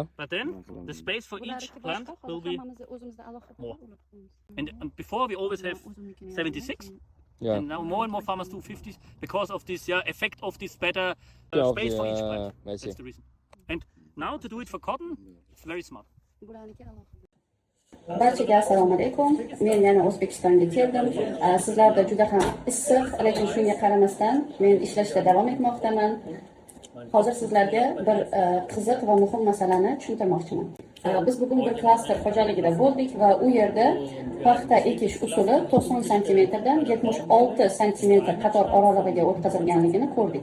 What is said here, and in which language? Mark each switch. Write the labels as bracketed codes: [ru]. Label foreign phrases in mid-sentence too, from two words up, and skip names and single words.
[en] But then the space for each plant will be more. And before we always have 76. Yeah. And now more and more farmers do 50s because of this effect of this better space for each plant. That's the reason. And now to do it for cotton, it's very smart. [uz] Barchaga assalomu alaykum. Men yana O'zbekistonga keldim. Sizlarda juda ham issiq, lekin shunga qaramasdan men ishlashda davom etmoqdaman. Hozir sizlarga bir qiziq va muhim masalani tushuntirmoqchiman. Biz bugun bir klaster xo'jaligida bo'ldik va u yerda paxta ekish usuli 90 cm dan 76 cm qator oralig'iga o'tkazilganligini ko'rdik.